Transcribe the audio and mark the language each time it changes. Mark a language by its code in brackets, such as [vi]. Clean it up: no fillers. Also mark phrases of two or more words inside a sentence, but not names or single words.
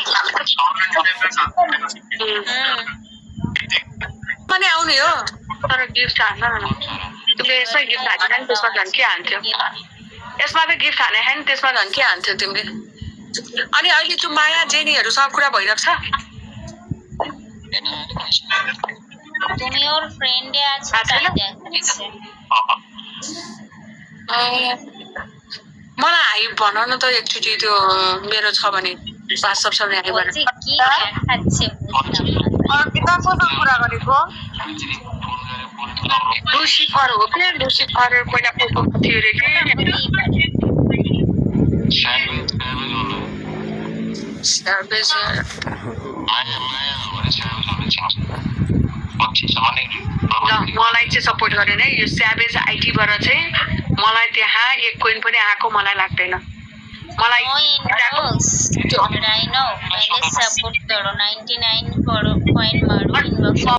[ne] पनि आउने हो तर गिफ्ट हान्न तिमीले यसमै गिफ्ट हानेन नि त्यसमा झन् के हान्थ्यो यसमा त गिफ्ट हाने होइन त्यसमा झन् के हान्थ्यो तिमीले अनि अहिले त्यो माया जेनीहरूसँग कुरा भइरहेको छ [bn] তুমি ওর ফ্রেন্ডে আছো তাই দেখাচ্ছে [ne] मलाई हाई भन न त एकचोटि त्यो मेरो छ भने वाट्सएप सबले हाई भन [bn] কি দেখাচ্ছে [ne] अर्पिताको कुरा गरेको लुसिफर हो के लुसिफर पहिला पोको थियो रे के मलाई चाहिँ सपोर्ट गरेन है यो स्याभेज आइटीबाट चाहिँ मलाई त्यहाँ एक कोइन पनि आएको मलाई लाग्दैन मलाई [hi] राइनो पहले सपोर्ट करो 99 कॉइन मारो इनबॉक्स